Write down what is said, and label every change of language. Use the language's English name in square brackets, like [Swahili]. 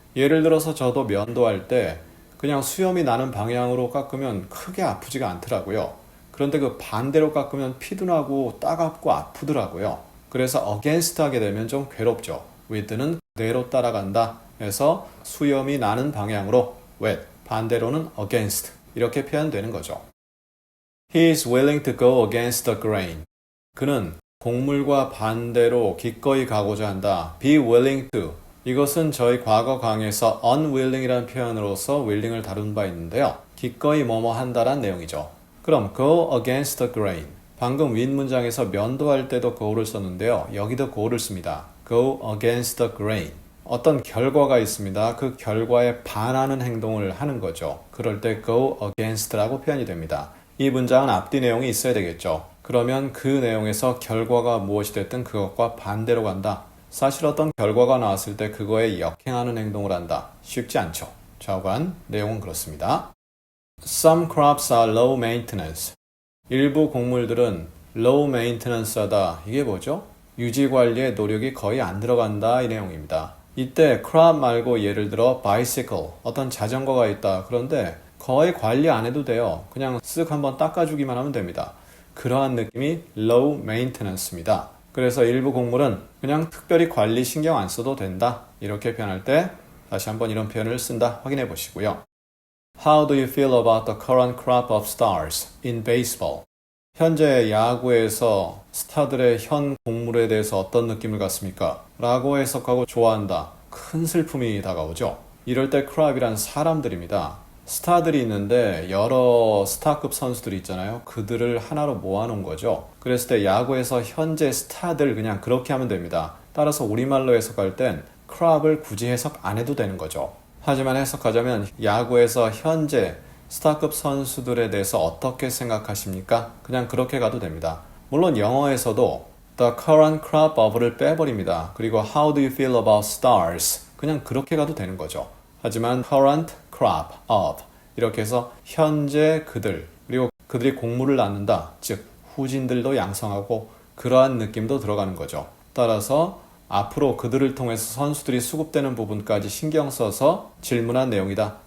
[Korean] 예를 들어서 저도 면도할 때 그냥 수염이 나는 방향으로 깎으면 크게 아프지가 않더라고요. 그런데 그 반대로 깎으면 피도 따갑고 아프더라고요. 그래서 against 하게 되면 좀 괴롭죠. with는 그대로 따라간다 해서 수염이 나는 방향으로 with, 반대로는 against 이렇게 표현되는 거죠. [English] He is willing to go against the grain. [Korean] 그는 곡물과 반대로 기꺼이 가고자 한다. [English] Be willing to. [Korean] 이것은 저희 과거 강의에서 unwilling이라는 표현으로서 willing을 다룬 바 있는데요. 기꺼이 뭐뭐 한다란 내용이죠. [English] 그럼 go against the grain. [Korean] 방금 윗 문장에서 면도할 때도 go를 썼는데요. 여기도 go를 씁니다. [English] go against the grain. [Korean] 어떤 결과가 있습니다. 그 결과에 반하는 행동을 하는 거죠. 그럴 때 go against라고 표현이 됩니다. 이 문장은 앞뒤 내용이 있어야 되겠죠. 그러면 그 내용에서 결과가 무엇이 됐든 그것과 반대로 간다. 사실 어떤 결과가 나왔을 때 그거에 역행하는 행동을 한다. 쉽지 않죠. 좌우간 내용은 그렇습니다. [English] Some crops are low maintenance. [Korean] 일부 곡물들은 low maintenance하다. 이게 뭐죠? 유지관리에 노력이 거의 안 들어간다 이 내용입니다. 이때 crop 말고 예를 들어 bicycle, 어떤 자전거가 있다. 그런데 거의 관리 안 해도 돼요. 그냥 쓱 한번 닦아주기만 하면 됩니다. 그러한 느낌이 low maintenance입니다. 그래서 일부 곡물은 그냥 특별히 관리 신경 안 써도 된다. 이렇게 표현할 때 다시 한번 이런 표현을 쓴다. 확인해 보시고요. [English] How do you feel about the current crop of stars in baseball? [Korean] 현재 야구에서 스타들의 현 곡물에 대해서 어떤 느낌을 갖습니까? 라고 해석하고 좋아한다. 큰 슬픔이 다가오죠. 이럴 때 crop이란 사람들입니다. 스타들이 있는데 여러 스타급 선수들이 있잖아요. 그들을 하나로 모아놓은 거죠. 그랬을 때 야구에서 현재 스타들 그냥 그렇게 하면 됩니다. 따라서 우리말로 해석할 땐 crop을 굳이 해석 안 해도 되는 거죠. 하지만 해석하자면 야구에서 현재 스타급 선수들에 대해서 어떻게 생각하십니까? 그냥 그렇게 가도 됩니다. 물론 영어에서도 [English] the current crop of를 [Korean] 빼버립니다. 그리고 [English] how do you feel about stars? [Korean] 그냥 그렇게 가도 되는 거죠. 하지만 [English] current crop of [Korean] 이렇게 해서 현재 그들 그리고 그들이 곡물을 낳는다. 즉 후진들도 양성하고 그러한 느낌도 들어가는 거죠. 따라서 앞으로 그들을 통해서 선수들이 수급되는 부분까지 신경 써서 질문한 내용이다.